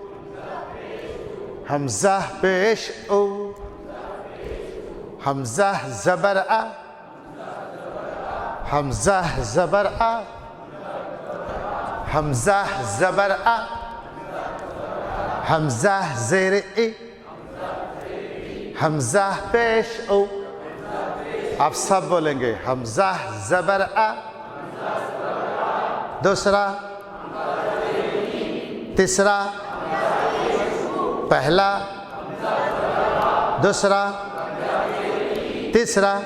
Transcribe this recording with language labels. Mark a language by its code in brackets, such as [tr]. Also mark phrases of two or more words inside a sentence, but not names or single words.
[ur] حمزہ پیش او. حمزہ زبر آ. حمزہ زبر آ. حمزہ زبر آ. حمزہ زیر ای. حمزہ پیش او. آپ سب بولیں گے حمزہ زبر آ. دوسرا تیسرا پہلا دوسرا تیسرا.